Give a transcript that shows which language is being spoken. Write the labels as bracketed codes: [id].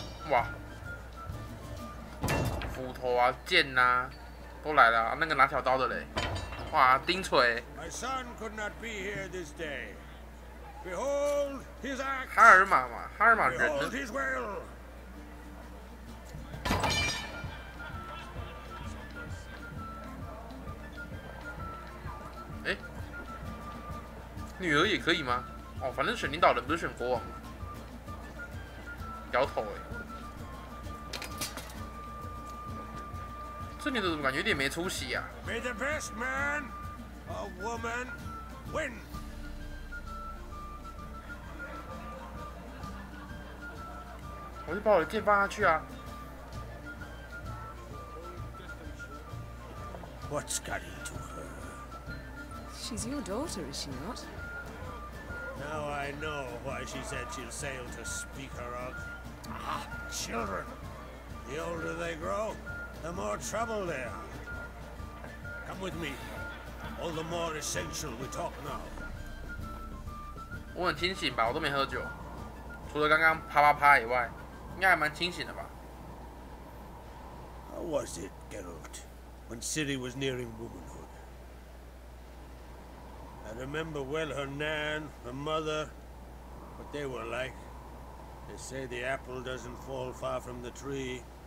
[zh] 哇，斧头啊、剑啊都来了、啊，那个拿小刀的嘞，哇，钉锤。 [en] My son could not be here this day. Behold his axe. [zh] 哈尔玛嘛，哈尔玛人呢 [en] Behold his will. [zh] 哎，女儿也可以吗？哦，反正选领导人不是选国王吗？摇头哎。这女的怎么感觉有点没出息啊？ [en] May the best man or woman win. [zh] 我就把我的剑放下去啊！ [en] What's got into her? She's your daughter, is she not? Now I know why she said she'll sail to speak her of. Ah, children. The older they grow, the more trouble they are. Come with me. All the more essential we talk now. [zh] 我很清醒吧？我都没喝酒，除了刚刚啪啪啪以外，应该还蛮清醒的吧？ [en] How was it, Geralt, when Ciri was nearing womanhood? I remember well her nan, her mother, what they were like. They say the apple doesn't fall far from the tree.